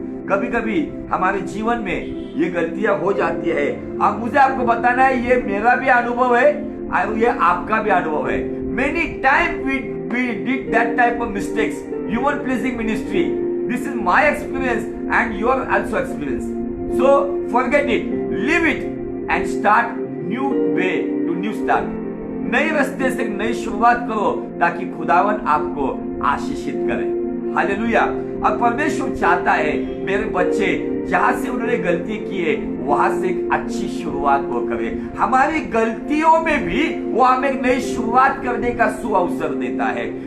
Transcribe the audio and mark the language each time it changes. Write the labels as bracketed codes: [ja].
[hi] कभी कभी हमारे जीवन में ये गलतियां हो जाती है। अब मुझे आपको बताना है, ये मेरा भी अनुभव है और ये आपका भी अनुभव है। [en] Many times we did that type of mistakes. human pleasing ministry. This is my experience and your also experience. So forget it, leave it and start new way to new start. [hi] नए रास्ते से नई शुरुआत करो ताकि खुदावन आपको आशीषित करे। हालेलुया। अब परमेश्वर चाहता है मेरे बच्चे जहां से उन्होंने गलती की है वहां से एक अच्छी शुरुआत वो करे। हमारी गलतियों में भी वो हमें एक नई शुरुआत करने का सुअवसर देता है।